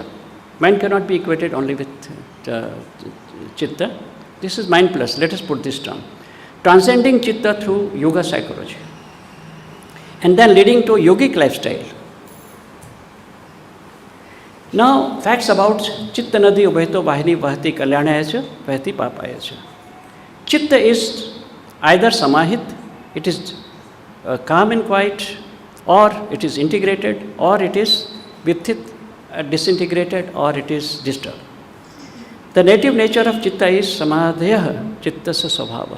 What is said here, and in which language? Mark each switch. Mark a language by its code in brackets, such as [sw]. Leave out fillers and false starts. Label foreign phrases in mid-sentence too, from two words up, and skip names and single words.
[en] Mind cannot be equated only with Chitta. This is mind plus, let us put this term. Transcending Chitta through yoga psychology. And then leading to yogic lifestyle. Now, facts about [sa] चित्त नदी उभयतो वाहिनी वहति कल्याणाय च वहति पापाय च. [en] Chitta is either Samahit, it is calm and quiet, or it is integrated, or it is Vithit, disintegrated, or it is disturbed. The native nature of Chitta is [sa] समाधिः चित्तस्य स्वभावः.